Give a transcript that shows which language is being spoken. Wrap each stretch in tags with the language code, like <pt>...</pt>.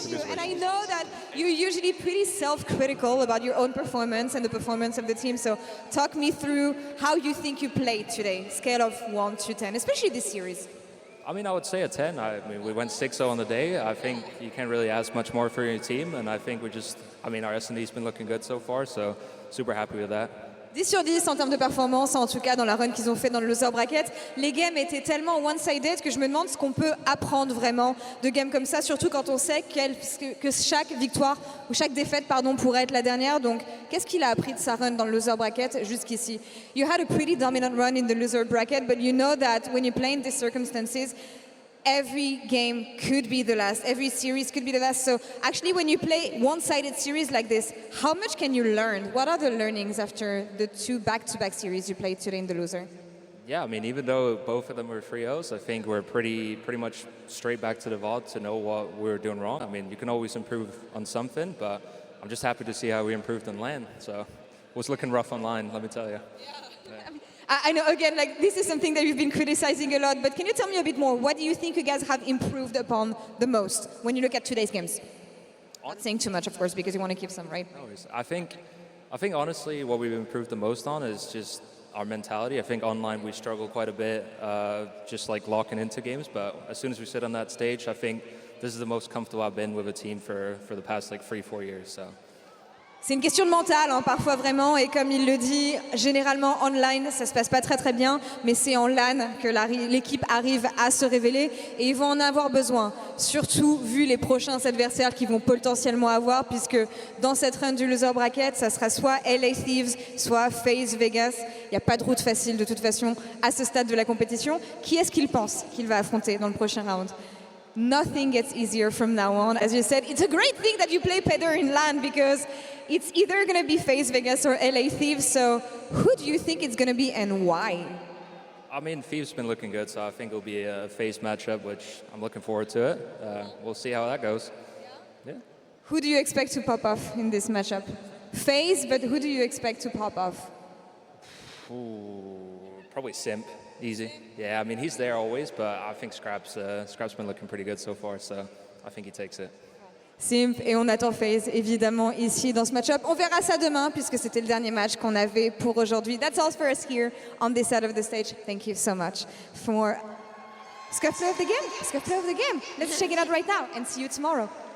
<en>And I know that you're usually pretty self-critical about your own performance and the performance of the team. So talk me through how you think you played today, scale of 1 to 10, especially this series. I mean, I would say a 10. I mean, we went 6-0 on the day. I think you can't really ask much more for your team. And I think our S&D's been looking good so far. So super happy with that.</en> <fr>10 sur 10 en termes de performance, en tout cas dans la run qu'ils ont fait dans le loser bracket. Les games étaient tellement one-sided que je me demande ce qu'on peut apprendre vraiment de games comme ça, surtout quand on sait que chaque victoire ou chaque défaite pourrait être la dernière. Donc, qu'est-ce qu'il a appris de sa run dans le loser bracket jusqu'ici?</fr> <en>You had a pretty dominant run in the loser bracket, but you know that when you play in these circumstances, every game could be the last. Every series could be the last. So actually, when you play one-sided series like this, how much can you learn? What are the learnings after the 2 back-to-back series you played today in the loser? Yeah, I mean, even though both of them were 3-0s, I think we're pretty much straight back to the vault to know what we were doing wrong. I mean, you can always improve on something, but I'm just happy to see how we improved on LAN. So it was looking rough online, let me tell you. I know, again, this is something that you've been criticizing a lot, but can you tell me a bit more? What do you think you guys have improved upon the most when you look at today's games? Not saying too much, of course, because you want to keep some, right? I think honestly, what we've improved the most on is just our mentality. I think online we struggle quite a bit, just locking into games, but as soon as we sit on that stage, I think this is the most comfortable I've been with a team for the past 3-4 years, so.</en> <fr>C'est une question de mental, hein, parfois vraiment, et comme il le dit, généralement online, ça se passe pas très bien, mais c'est en LAN que l'équipe arrive à se révéler, et ils vont en avoir besoin, surtout vu les prochains adversaires qu'ils vont potentiellement avoir, puisque dans cette run du loser bracket, ça sera soit LA Thieves, soit Faze Vegas. Il n'y a pas de route facile de toute façon à ce stade de la compétition. Qui est-ce qu'il pense qu'il va affronter dans le prochain round?</fr> <en>Nothing gets easier from now on. As you said, it's a great thing that you play Peder in LAN because it's either going to be Faze Vegas or LA Thieves. So who do you think it's going to be and why? I mean, Thieves been looking good, so I think it'll be a Faze matchup, which I'm looking forward to it. We'll see how that goes. Yeah. Who do you expect to pop off in this matchup? Faze, but who do you expect to pop off? Ooh, probably Simp. Easy. Yeah, I mean, he's there always, but I think Scrap's been looking pretty good so far, so I think he takes it.</en> <fr>Simp, et on attend Faze, évidemment, ici dans ce match-up. On verra ça demain, puisque c'était le dernier match qu'on avait pour aujourd'hui.</fr> <en>That's all for us here on this side of the stage. Thank you so much for Scuff Play of the Game. Scuff Play of the Game. Let's check it out right now and see you tomorrow.</en>